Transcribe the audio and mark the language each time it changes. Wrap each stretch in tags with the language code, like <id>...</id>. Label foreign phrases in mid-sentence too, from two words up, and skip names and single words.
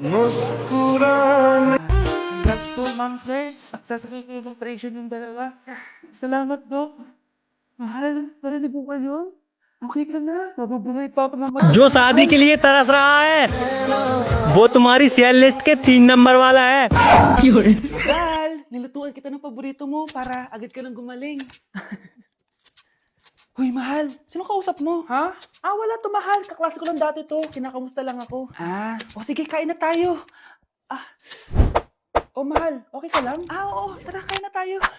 <tl>Congrats po, ma'am, sir. Successful yung operation yung dalawa. Salamat, Dok. Mahal, marinig mo kayo? Okay ka na. Mabubuhay pa ako naman.</tl> <hi>जो शादी के लिए तरस रहा है वो तुम्हारी</hi> <en>cell list</en> <hi>के 3 नंबर वाला है</hi> <tl>Mahal, nilutuan kita ng paborito mo para agad ka nang gumaling. Hoy, mahal. Sino kausap mo, ha? Ah, wala to, mahal. Kaklase ko lang dati to. Kinakamusta lang ako. Ha? O sige, kain na tayo. Ah. Oh, mahal. Okay ka lang? Ah, oo. Tara, kain na tayo.</tl>